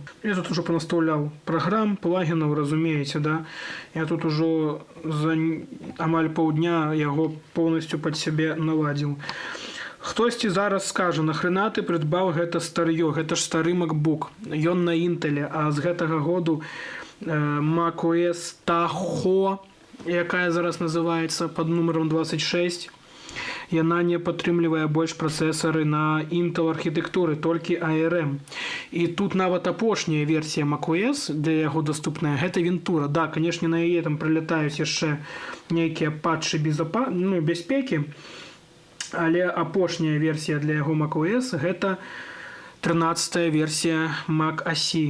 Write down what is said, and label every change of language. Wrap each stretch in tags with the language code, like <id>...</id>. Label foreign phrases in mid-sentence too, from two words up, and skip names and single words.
<be>Я тут ужо панастаўляў праграм, плагінаў, разумееце, да? Я тут ужо за амаль паўдня яго поўнасцю пад сябе наладзіў. Хтосьці зараз скажа, нахрена ты прыдбаў гэта старьё, гэта ж стары MacBook, ён на Intel, а з гэтага году macOS Tahoe, якая зараз называецца пад нумаром 26, яна не падтрымлівае больш працэсары на Intel архітэктуры, толькі ARM. І тут нават апошняя версія macOS, для яго даступная, гэта Ventura. Да, канешне, на яе там прылятаюць яшчэ нейкія патчы бяспекі, але апошняя версія для яго macOS гэта 13-я версія Mac OS.</be>